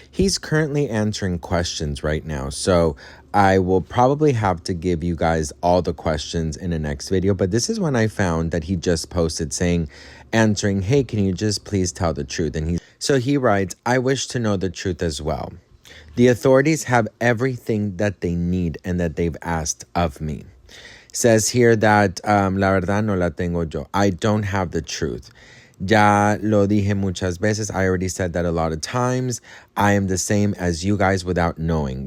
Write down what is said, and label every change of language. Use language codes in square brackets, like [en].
[en] He's currently answering questions right now, so I will probably have to give you guys all the questions in the next video, but this is when I found that he just posted answering, hey, can you just please tell the truth? And so he writes, I wish to know the truth as well. The authorities have everything that they need and that they've asked of me. Says here that [es] la verdad no la tengo yo. [en] I don't have the truth. [es] Ya lo dije muchas veces. [en] I already said that a lot of times. I am the same as you guys without knowing.